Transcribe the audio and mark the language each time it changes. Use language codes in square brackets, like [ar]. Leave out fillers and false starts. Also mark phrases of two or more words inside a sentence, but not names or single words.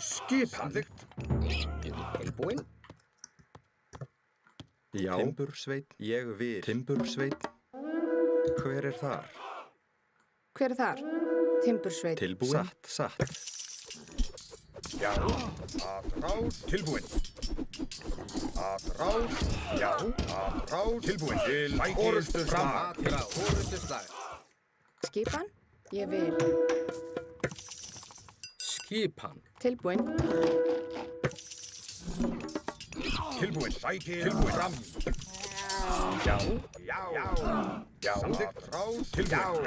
[is] Skipan. Tilbúin. Já. Timbursveit, ég vil. Timbursveit. Hver er þar? Hver er þar? Timbursveit. Tilbúin. Satt. Já. Atrás. Tilbúin. Atrás. Já. Atrás. Tilbúin. Til orustuslag. Atrás. Orustuslag. Skipan? Ég vil. Skipan. Tilbúin. Tilbúin. Sækið. Tilbúin. Fram. Já. Samþykkt. Atrás. Tilbúin.